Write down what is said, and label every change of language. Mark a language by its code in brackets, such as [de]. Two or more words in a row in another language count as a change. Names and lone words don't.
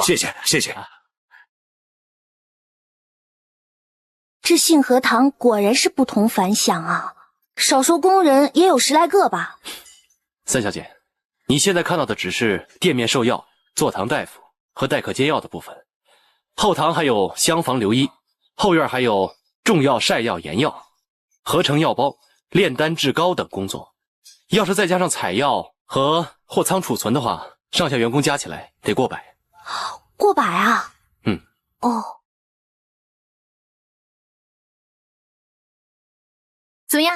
[zh] 謝謝。這信和堂果然是不同凡響啊，少說工人也有10來個吧。三小姐，你現在看到的只是店面售藥、坐堂大夫和待客煎藥的部分，後堂還有廂房留醫，後院還有種藥、曬藥、研藥、合成藥包、煉丹制膏等工作。要是再加上採藥和貨倉儲存的話，上下員工加起來得過百。過百啊？哦。怎麼樣？